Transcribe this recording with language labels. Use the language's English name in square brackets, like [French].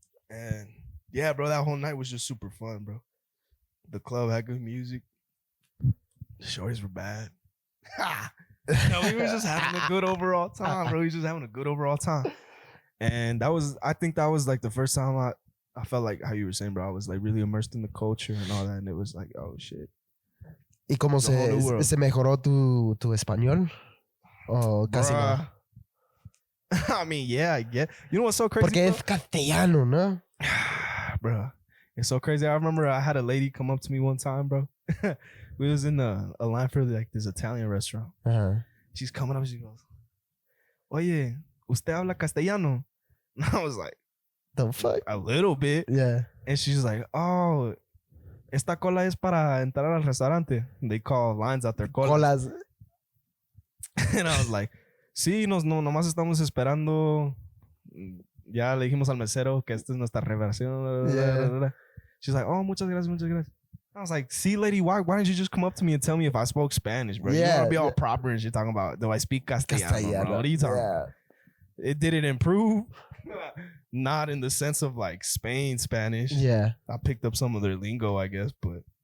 [English] And yeah, bro, that whole night was just super fun, bro. The club had good music. The shorties were bad. No, we were just having a good overall time, bro. We were just having a good overall time. And I think that was like the first time I felt like how you were saying, bro. I was like really immersed in the culture and all that. And it was like, oh shit. [Spanish] ¿Y cómo se mejoró tu español? ¿O casi no? [English] I mean, yeah, I get. You know what's so crazy? [Spanish] Porque es castellano, ¿no? [English] Bro, it's so crazy. I remember I had a lady come up to me one time, bro. We was in a line for like this Italian restaurant. Uh-huh. She's coming up, she goes, [Spanish] oye, ¿usted habla castellano? [English] And I was like, the fuck? A little bit. Yeah. And she's like, oh, [Spanish] esta cola es para entrar al restaurante. [English] They call lines out there colas. And I was like, [Spanish] sí, nomás estamos esperando. Ya le dijimos al mesero que esta es nuestra reversión. [English] Yeah. She's like, oh, [Spanish] muchas gracias, muchas gracias. [English] I was like, see, lady, why didn't you just come up to me and tell me if I spoke Spanish, bro? Yeah, you want to be all proper and shit talking about, do I speak Castellano, bro? What are you talking about? It didn't improve. Not in the sense of like Spain Spanish. Yeah. I picked up some of their lingo, I guess, but